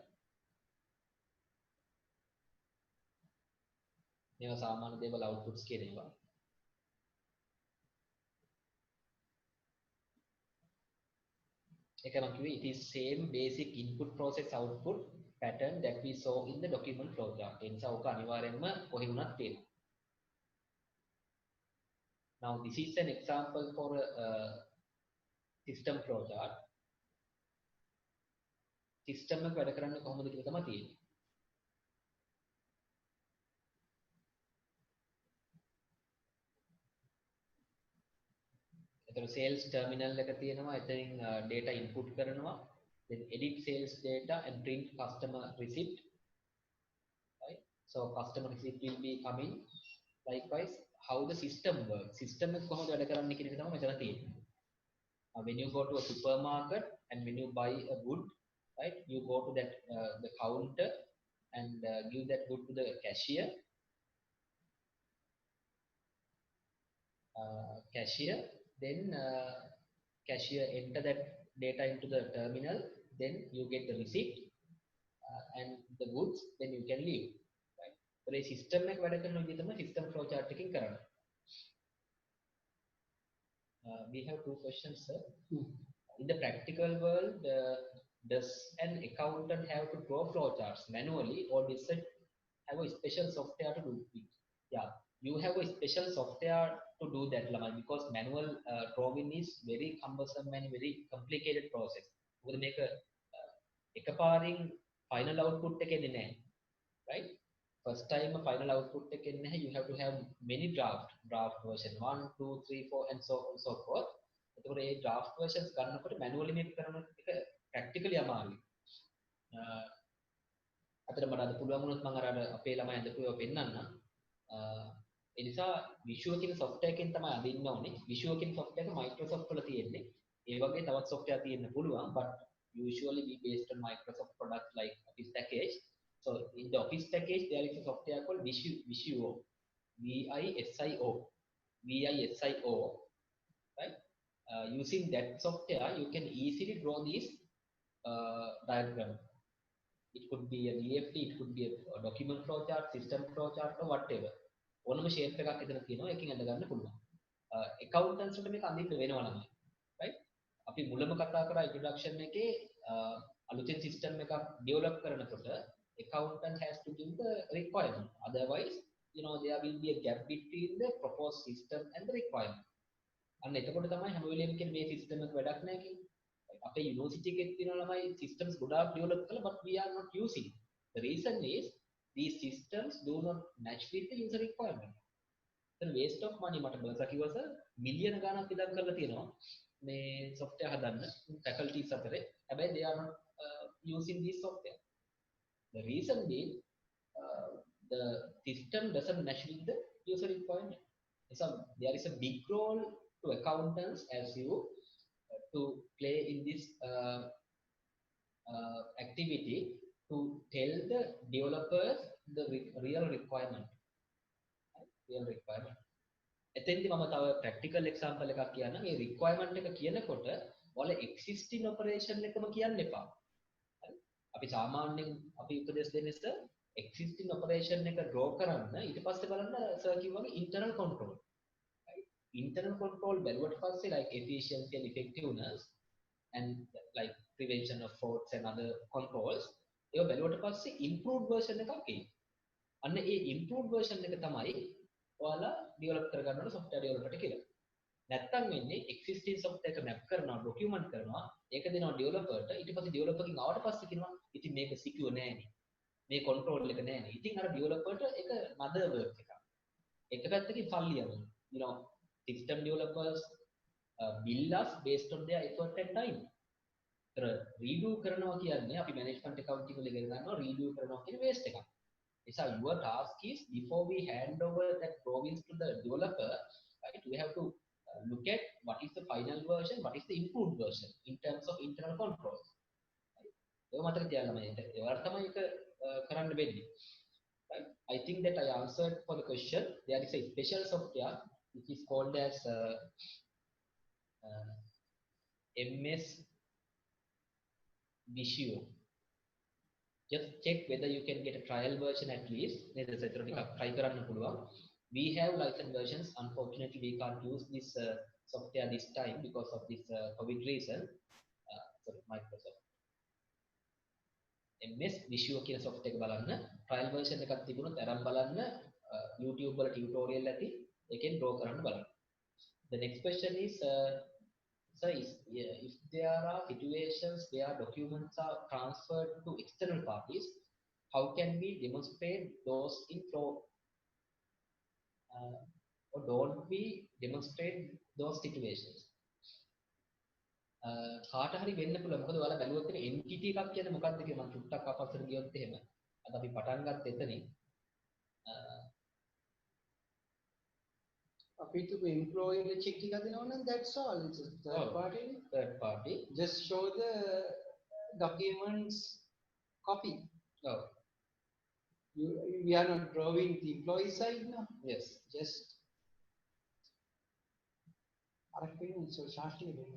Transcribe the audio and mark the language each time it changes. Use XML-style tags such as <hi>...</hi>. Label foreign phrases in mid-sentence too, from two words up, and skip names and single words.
<si>මේවා සාමාන්‍ය දේවල්</si> <en>outputs</en> <si>කියන ඒවා ඒක නම් කිව්වේ</si> <en>it is same basic input process output pattern that we saw in the document flow chart.</en> <si>ඒ නිසා ඔක අනිවාර්යෙන්ම කොහේ වුණත් තියෙනවා.</si> <en>Now this is an example for a system flow chart.</en> <si>System එක වැඩ කරන්නේ කොහොමද කියලා තමයි තියෙන්නේ. එතන sales terminal එක තියෙනවා. එතනින් data input කරනවා.</si> <en>Then edit sales data and print customer receipt. Right? So customer receipt will be coming. Likewise, how the system works.</en> <si>System එක කොහොමද වැඩ කරන්නේ කියන එක තමයි මෙතන තියෙන්නේ.</si> <en>When you go to a supermarket and when you buy a good, right, you go to that the counter and give that good to the cashier. Then cashier enter that data into the terminal, then you get the receipt and the goods, then you can leave. Right? So the system</en> <si>එක වැඩ කරන විදිහ තමයි</si> <en>system flow chart</en> <si>එකකින් කරන්නේ.</si> <en>We have two questions, sir. Hmm. In the practical world, does an accountant have to draw flowcharts manually, or does it have a special software to do it? Yeah, you have a special software to do that, Lama, because manual drawing is very cumbersome and very complicated process. We make a එකපාරින් final output</en> <si>එක එන්නේ නැහැ,</si> <en>right? First time a final output</en> <si>එක එන්නේ නැහැ.</si> <en>You have to have many draft version 1 2 3 4 and so on so forth.</en> <si>එතකොට මේ</si> <en>draft versions</en> <si>ගන්නකොට manually මේක කරන එක practically අමාරුයි. අතට මට අද පුළුවන් වුණොත් මම අර අපේ ළමයි අදපු ඒවා පෙන්නන්න. ඒ නිසා Visual කියන software එකෙන් තමයි අදින්න ඕනේ. Visual කියන software එක Microsoft වල තියෙන්නේ. ඒ වගේ තවත් software තියෙන්න පුළුවන්,</si> <en>but usually we based on Microsoft products like Office package. So in the Office package there is a software called Visio, VISIO, VISIO, right? Using that software you can easily draw these diagram. It could be a DFT, it could be a document flowchart, system flowchart, or whatever.</en> <si>ඕනම shape එකක් එතන තියෙනවා. එකකින් අඳ ගන්න පුළුවන්. accountants වලට මේක අඳින්න වෙනවා ළමයි. right? අපි මුලම කතා කරා introduction එකේ අලුතෙන් system එකක් develop කරනකොට</si> <en>accountant has to give the requirement. Otherwise, there will be a gap between the proposed system and the requirement.</en> <si>අන්න එතකොට තමයි හැම වෙලෙම කියන්නේ මේ system එක වැඩක් නැහැ කියන්නේ. අපේ යුනිවර්සිටි එකේ තියෙන ළමයි systems ගොඩාක් develop කළා,</si> <en>but we are not using. The reason is these systems do not match with the user requirement. Then waste of money</en> <si>මට බර්සා කිව්වස මිලියන ගණක් ඉදන් කරලා තියෙනවා මේ software හදන්න faculties අතරේ.</si> <en>හැබැයි they are not using this software. The reason being the system doesn't match with the user requirement. So there is a big role to accountants as you to play in this activity to tell the developers the real requirement. Real requirement.</en> <si>එතෙන්දි මම තව practical example එකක් කියන්නම්. මේ requirement එක කියනකොට ඔයාලා</si> <en>existing operation</en> <si>එකම කියන්න එපා. හරි? අපි සාමාන්‍යයෙන් අපි උපදෙස් දෙන්නේ sir</si> <en>existing operation</en> <si>එක draw කරන්න ඊට පස්සේ බලන්න sir කිව්වාගේ</si> <en>internal control. Right? Internal control</en> <si>බැලුවට පස්සේ</si> <en>like efficiency and effectiveness and like prevention of frauds and other controls</en> <si>ඒව බැලුවට පස්සේ</si> <en>improved version</en> <si>එකක් එයි. අන්න ඒ</si> <en>improved version</en> <si>එක තමයි ඔයාලා develop කරගන්න ඕන</si> <en>software developer</en> <si>කියලා. නැත්තම් වෙන්නේ</si> <en>existing software</en> <si>එක map කරනවා document කරනවා ඒක දෙනවා developer ට ඊට පස්සේ developer කින් ආවට පස්සේ කියනවා ඉතින් මේක secure නෑනේ. මේ control එක නෑනේ. ඉතින් අර developer ට ඒක</si> <en>another work</en> <si>එකක්. එක පැත්තකින් සල්ලි යනවා.</si> <en>System developers bill us based on their effort and time.</en> <si>redo කරනවා කියන්නේ අපි</si> <en>management accounting</en> <si>වල ඉගෙන ගන්නවා redo කරනවා කියන waste එකක්.</si> <en>So your task is before we hand over that drawings to the developer, right? We have to look at what is the final version, what is the improved version in terms of internal controls. ඒක මතක තියාගන්න මේක. ඒවට තමයි ඒක කරන්න වෙන්නේ. Right? I think that I answered for the question. There is a special software which is called as MS Visio. Just check whether you can get a trial version at least. We have license versions. Unfortunately, we can't use this software this time because of this COVID reason. Sorry, Microsoft. MS Visio</en> <si>කියන software එක බලන්න</si> <en>trial version</en> <si>එකක් තිබුණොත් අරන් බලන්න YouTube වල tutorial ඇති එකෙන් draw කරන්න බලන්න.</si> <en>The next question is so if there are situations where documents are transferred to external parties, how can we demonstrate those in flow? Or don't we demonstrate those situations?</en> <si>කාට හරි වෙන්න පුළුවන්. මොකද ඔයාලා බැලුවොත් එන entity එකක් කියන්නේ මොකක්ද කියලා මම චුට්ටක් අපස්සට ගියොත් එහෙම. අද අපි පටන් ගත්ත එතනින්</si> <en>අපි to employee the check</en> <si>එකක් දෙනවා නම්</si> <en>that's all. It's a third party. Just show the documents copy. Oh. We are not drawing the employee side now. Yes. Just so shortly.</en>